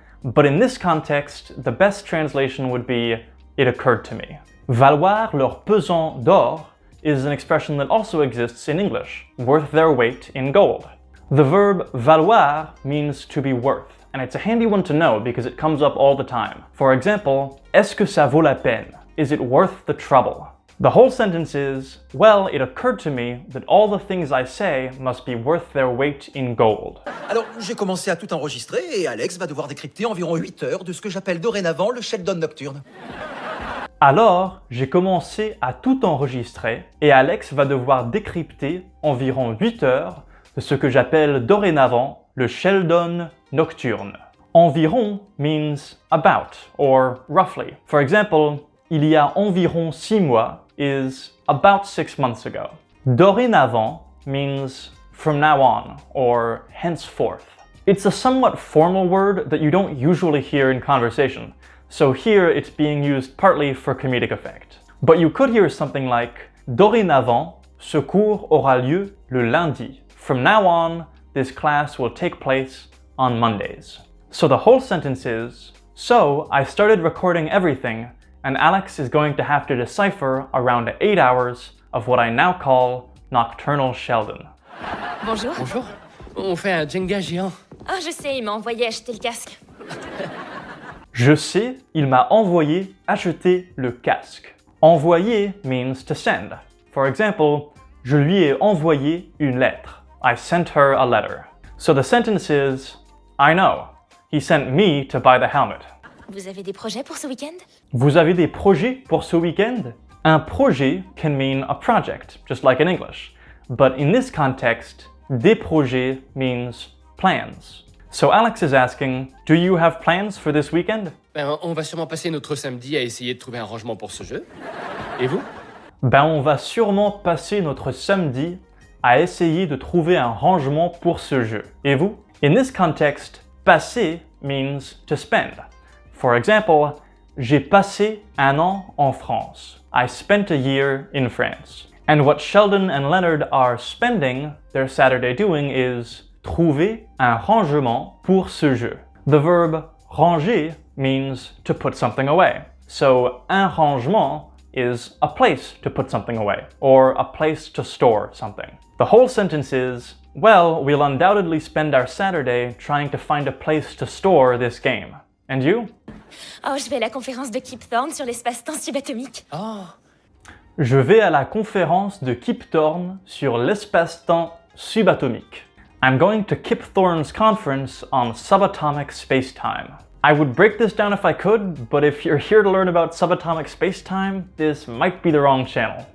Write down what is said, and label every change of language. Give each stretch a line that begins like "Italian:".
English: But in this context, the best translation would be it occurred to me. Valoir leur pesant d'or is an expression that also exists in English, worth their weight in gold. The verb valoir means to be worth, and it's a handy one to know because it comes up all the time. For example,
French: est-ce que ça vaut la peine?
English: Is it worth the trouble? The whole sentence is, well, it occurred to me that all the things I say must be worth their weight in gold.
French: Alors, j'ai commencé à tout enregistrer et Alex va devoir décrypter environ 8 heures de ce que j'appelle dorénavant le Sheldon nocturne. Alors, j'ai commencé à tout enregistrer et Alex va devoir décrypter environ 8 heures de ce que j'appelle dorénavant le Sheldon nocturne.
English: Environ means about or roughly. For example,
French: il y a environ 6 mois
English: is about 6 months ago. Dorénavant means from now on or henceforth. It's a somewhat formal word that you don't usually hear in conversation. So here it's being used partly for comedic effect. But you could hear something like,
French: dorénavant, ce cours aura lieu le lundi.
English: From now on, this class will take place on Mondays. So the whole sentence is, so I started recording everything, and Alex is going to have to decipher around 8 hours of what I now call nocturnal Sheldon.
French: Bonjour. Bonjour. On fait un Jenga géant. Ah, je sais, il m'a envoyé acheter le casque. Je sais, il m'a envoyé acheter le casque. Envoyer
English: means to send. For example,
French: je lui ai envoyé une lettre.
English: I sent her a letter. So the sentence is, I know. He sent me to buy the helmet.
French: Vous avez des projets pour ce week-end? Vous avez des projets pour ce week-end?
English: Un projet can mean a project, just like in English. But in this context, des projets means plans. So Alex is asking, do you have plans for this weekend?
French: Ben, on va sûrement passer notre samedi à essayer de trouver un rangement pour ce jeu. Et vous? Ben, on va sûrement passer notre samedi à essayer de trouver un rangement pour ce jeu. Et vous?
English: In this context, passer means to spend. For example,
French: j'ai passé un an en France.
English: I spent a year in France. And what Sheldon and Leonard are spending their Saturday doing is
French: trouver un rangement pour ce jeu.
English: The verb ranger means to put something away. So, un rangement is a place to put something away, or a place to store something. The whole sentence is, well, we'll undoubtedly spend our Saturday trying to find a place to store this game. And you?
French: Oh, je vais à la conférence de Kip Thorne sur l'espace-temps subatomique. Oh, Je vais à la conférence de Kip Thorne sur l'espace-temps subatomique.
English: I'm going to Kip Thorne's conference on subatomic space-time. I would break this down if I could, but if you're here to learn about subatomic space-time, this might be the wrong channel.